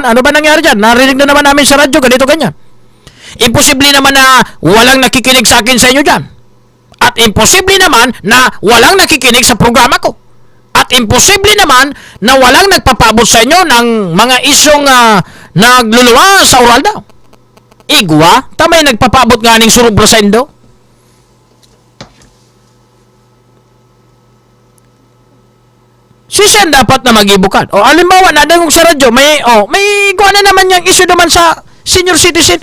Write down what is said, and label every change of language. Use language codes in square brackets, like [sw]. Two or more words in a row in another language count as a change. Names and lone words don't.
[tl] Ano ba nangyari dyan? Narinig na naman namin sa radyo, ganito ganyan. Imposible naman na walang nakikinig sa akin sa inyo dyan. At imposible naman na walang nakikinig sa programa ko. At imposible naman na walang nagpapabot sa inyo ng mga isyong nagluluwa sa oral daw. [bik] Igwa, tamay nagpapabot nga ning surubro sa indo. Siya dapat na mag-ibukan. [tl] O alimbawa na dagong sa radyo, may iguan na naman yung issue naman sa senior citizen.